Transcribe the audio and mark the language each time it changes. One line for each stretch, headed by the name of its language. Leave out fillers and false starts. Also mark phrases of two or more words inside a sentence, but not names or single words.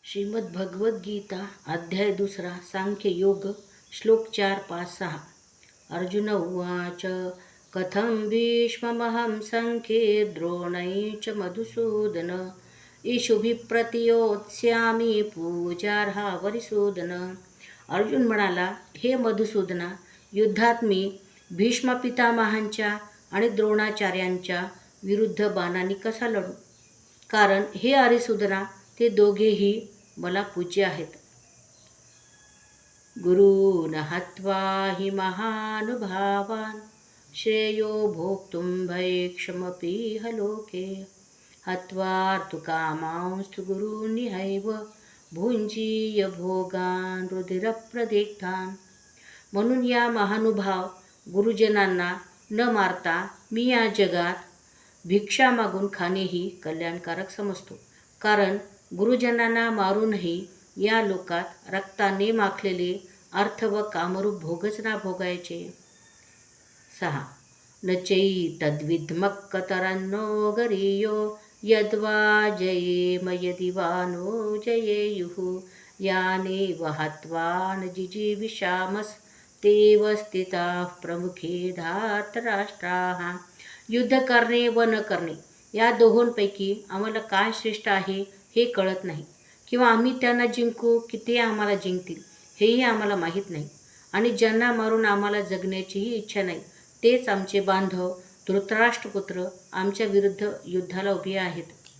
Marathi: श्रीमद् भगवद गीता अध्याय 2 सांख्य योग श्लोक 4, 5, 6.
Sanskrit: अर्जुन उवाच कथं भीष्ममहं संख्ये द्रोणै च मधुसूदन ईशुभिप्रतियोत्स्यामि पूजार्हा वरिसूदन.
Marathi: अर्जुन म्हणाला, हे मधुसूदना, युद्धात मी भीष्म पितामहांच्या आणि द्रोणाचार्यांच्या विरुद्ध बाणांनी कसा लढू? कारण हे हरिसूदना, ते दोघेही मला पूज्य आहेत.
Sanskrit: गुरून् हत्वा हि महानुभावान् श्रेयो भोक्तुं भैक्षमपीह लोके हत्वा तु कामांस्तु गुरूनिहैव भुञ्जीय भोगान् रुधिरप्रदिग्धान्.
Marathi: म्हणून या महानुभाव गुरुजनांना न मारता मी या जगात भिक्षा मागून खाणेही कल्याणकारक समजतो. कारण गुरुजनांना मारूनही या लोकात रक्ताने माखलेले अर्थ व कामरूप भोगच ना भोगायचे. 6.
Sanskrit: न चैतद्विद्मक्कतरन्नो गरीयो यद्वा जयेम यदि वा नो जयेयुः यानेव हत्वा न जिजीविषामस्तेव स्थिताः प्रमुखे धार्तराष्ट्राः.
Marathi: युद्ध करणे व न करणे या दोहोंपैकी आम्हाला काय श्रेष्ठ आहे हे कळत नाही, किंवा आम्ही त्यांना जिंकू की ते आम्हाला जिंकतील हेही आम्हाला माहीत नाही. आणि ज्यांना मारून आम्हाला जगण्याचीही इच्छा नाही तेच आमचे बांधव धृतराष्ट्रपुत्र आमच्या विरुद्ध युद्धाला उभे आहेत.